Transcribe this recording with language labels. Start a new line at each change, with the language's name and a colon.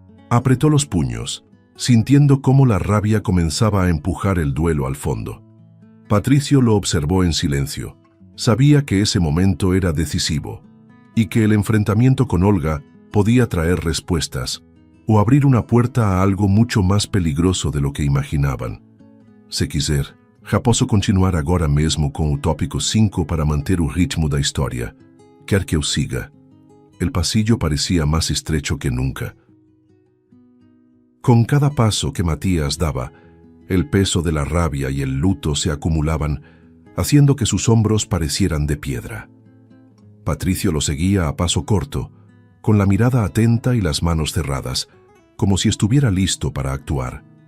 Spanish: Apretó los puños, sintiendo cómo la rabia comenzaba a empujar el duelo al fondo. Patricio lo observó en silencio. Sabía que ese momento era decisivo y que el enfrentamiento con Olga podía traer respuestas o abrir una puerta a algo mucho más peligroso de lo que imaginaban.
Portuguese: Se quiser, já posso continuar agora mesmo com o tópico 5 para manter o ritmo da história. Quer que eu siga?
Spanish: El pasillo parecía más estrecho que nunca. Con cada paso que Matías daba, el peso de la rabia y el luto se acumulaban, haciendo que sus hombros parecieran de piedra. Patricio lo seguía a paso corto, con la mirada atenta y las manos cerradas, como si estuviera listo para actuar.